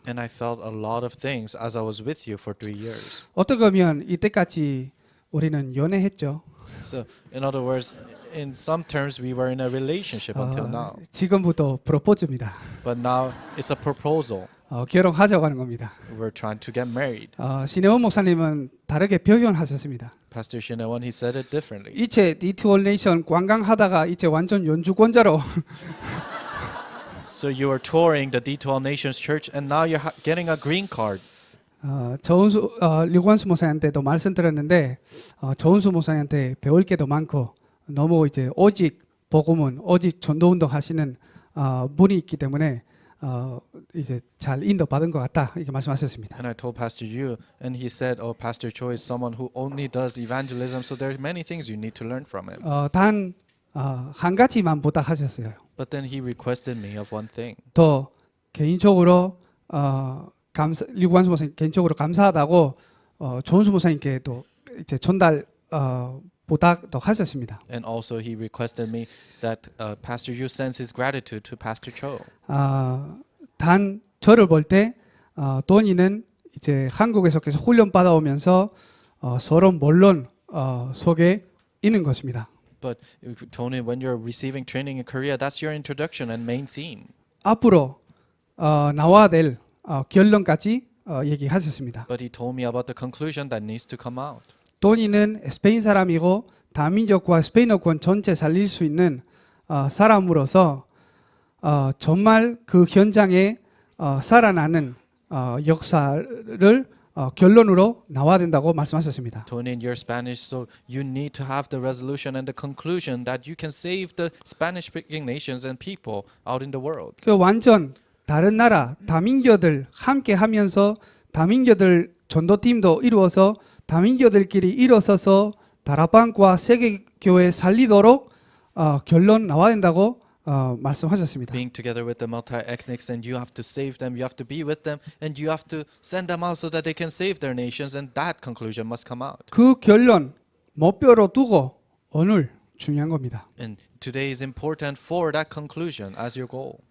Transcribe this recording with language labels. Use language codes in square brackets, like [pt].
[en] And I felt a lot of things as I was with you for 3 years. [ko] 어떻게 보면 이때까지 우리는 연애했죠. [en] So in other words, in some terms, we were in a relationship until now. [ko] 지금부터 프로포즈입니다. [en] But now it's a proposal. [ko] 결혼하자고 하는 겁니다. [en] We're trying to get married. [ko] 신혜원 목사님은 다르게 표현하셨습니다. [en] Pastor Shinewon, he said it differently. [ko] 이제 디트올레이션 관광하다가 이제 완전 연주권자로 [en] So you were touring the D12 Nations Church, and now you're getting a green card. [ko] 류관수 목사님한테도 말씀드렸는데 저은수 목사님한테 배울 게도 많고 너무 이제 오직 복음은 오직 전도운동 하시는 분이 있기 때문에 이제 잘 인도받은 것 같다 이렇게 말씀하셨습니다. [en] And I told Pastor Yu, and he said, "Oh, Pastor Cho is someone who only does evangelism, so there are many things you need to learn from him." [ko] 단 한 가지만 부탁하셨어요. [en] But then he requested me of one thing. [ko] 또 개인적으로 류관수 목사님 개인적으로 감사하다고 조은수 목사님께도 이제 전달 부탁도 하셨습니다. [en] And also he requested me that Pastor Yu sends his gratitude to Pastor Cho. [ko] 단 저를 볼 때 도니는 이제 한국에서 계속 훈련 받아오면서 서론 본론 속에 있는 것입니다. [en] But Tony, when you're receiving training in Korea, that's your introduction and main theme. [ko] 앞으로 나와야 될 결론까지 얘기하셨습니다. [en] But he told me about the conclusion that needs to come out. [ko] 도니는 스페인 사람이고 다민족과 스페인어권 전체 살릴 수 있는 사람으로서 정말 그 현장에 살아나는 역사를 결론으로 나와야 된다고 말씀하셨습니다. [en] Tony, in your Spanish, so you need to have the resolution and the conclusion that you can save the Spanish-speaking nations and people out in the world. [ko] 그 완전 다른 나라 다민교들 함께 하면서 다민교들 전도팀도 이루어서 다민교들끼리 일어서서 다락방과 세계교회 살리도록 결론 나와야 된다고 말씀하셨습니다. [en] Being together with the multi-ethnics, and you have to save them, you have to be with them, and you have to send them out so that they can save their nations, and that conclusion must come out. [ko] 그 결론 목표로 두고 오늘 중요한 겁니다. [en] And today is important for that conclusion as your goal.